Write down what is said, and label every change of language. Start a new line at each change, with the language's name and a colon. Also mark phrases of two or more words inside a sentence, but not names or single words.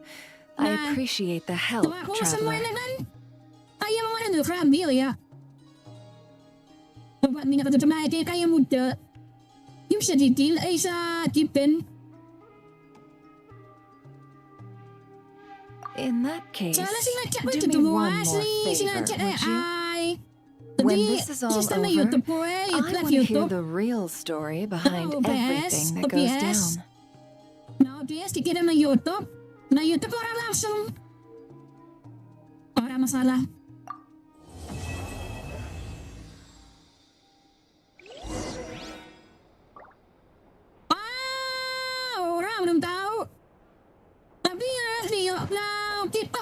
English: I appreciate the help, Traveler. In that case, do me one more favor, would you? When this is all over, I want to hear the real story behind everything that goes down.
Indonesian: Nah, OBS dikirim na YouTube. Na YouTube orang langsung. Orang masalah. Orang belum tahu. Tapi ya lihat lah TikTok.